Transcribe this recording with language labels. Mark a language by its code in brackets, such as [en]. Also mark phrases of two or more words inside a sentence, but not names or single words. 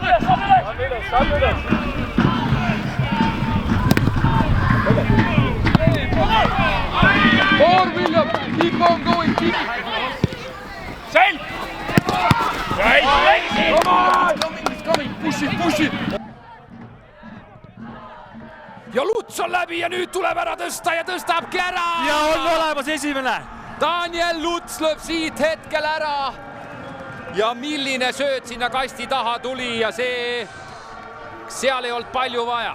[en] More William, keep on going, keep. Sail! Come on! He's coming, push it. [et] ja Luts on läbi ja nüüd tuleb ära tõsta ja tõstabki ära. Ja on olemas esimene. Daniel Luts lööb siit hetkel ära. Ja milline sööt sinna kasti taha tuli ja seal ei olnud palju vaja.